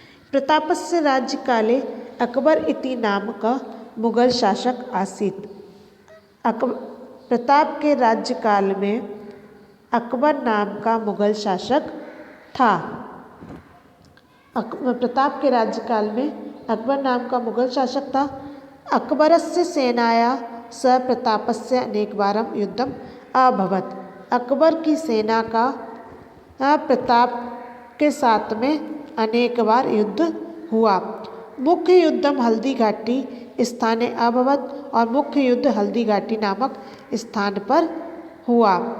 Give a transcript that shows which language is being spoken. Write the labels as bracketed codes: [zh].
[sa] प्रतापस्य राज्यकाले अकबर इति नाम का मुगल शासक आसीत। [hi] प्रताप के राज्यकाल में अकबर नाम का मुगल शासक था। प्रताप के राज्यकाल में अकबर नाम का मुगल शासक था। [sa] अकबरस्य सेनाया स प्रतापस्य अनेकवारं युद्धम अभवत्। [hi] अकबर की सेना का प्रताप के साथ में अनेक बार युद्ध हुआ। [sa] मुख्य युद्धम हल्दी घाटी स्थाने अभवत्, [hi] और मुख्य युद्ध हल्दी घाटी नामक स्थान पर हुआ।